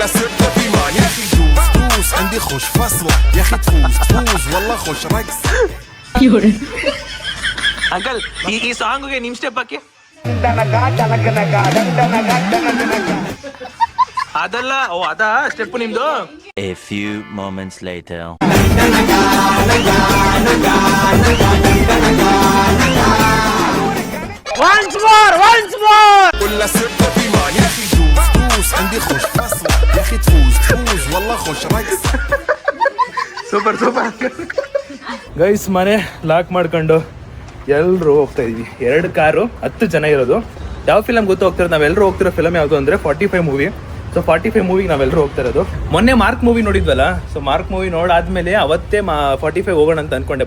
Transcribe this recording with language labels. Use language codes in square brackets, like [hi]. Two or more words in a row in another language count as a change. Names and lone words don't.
[kn] ಅಂಕಲ್ ಈ ಸಾಂಗ್ಗೆ ನಿಮ್ ಸ್ಟೆಪ್ ಹಾಕಿ. ಅದಲ್ಲ ಅದಾ ಸ್ಟೆಪ್ ನಿಮ್ದು. [en] A few moments later. Once more. [ar] ولا سرت في مان يا اخي دوس عندي خوش فصلة يا اخي تفوز والله خوش رقص. [en] super guys, [kn] ಮನೆ ಲಾಕ್ ಮಾಡ್ಕೊಂಡು ಎಲ್ಲರೂ ಹೋಗ್ತಾ ಇದೀವಿ. 2 ಕಾರು 10 ಜನ ಇರೋದು. ಯಾವ ಫಿಲಮ್ ಗೊತ್ತು ಹೋಗ್ತಿರೋದು? ನಾವೆಲ್ಲರೂ ಹೋಗ್ತಿರೋ ಫಿಲಮ್ ಯಾವುದು ಅಂದ್ರೆ 45 ಮೂವಿ. ಸೊ 45 ಮೂವಿಗೆ ನಾವೆಲ್ಲರೂ ಹೋಗ್ತಾ ಇರೋದು. ಮೊನ್ನೆ ಮಾರ್ಕ್ ಮೂವಿ ನೋಡಿದ್ವಲ್ಲ, ಸೊ ಮಾರ್ಕ್ ಮೂವಿ ನೋಡಾದ್ಮೇಲೆ ಅವತ್ತೇ 45 ಹೋಗೋಣ ಅಂತ ಅನ್ಕೊಂಡೆ.